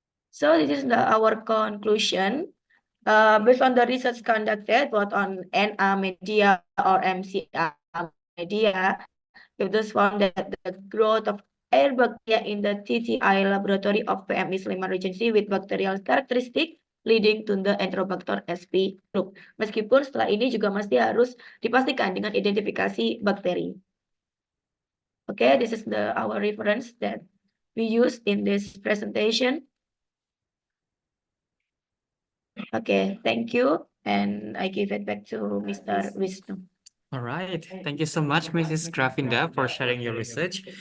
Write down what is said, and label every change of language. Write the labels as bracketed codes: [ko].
[en] So this is our conclusion. Based on the research conducted both on NA media or MCA media, it was found that the growth of air bacteria in the TTI laboratory of PMI Sleman Regency with bacterial characteristic leading to the Enterobacter sp group. [id] Meskipun setelah ini juga masih harus dipastikan dengan identifikasi bakteri. [en] Okay, this is our reference that we use in this presentation. Okay, thank you. And I give it back to Mr. Wisnu. All right. Thank you so much, Mrs. Grafinda, for sharing your research.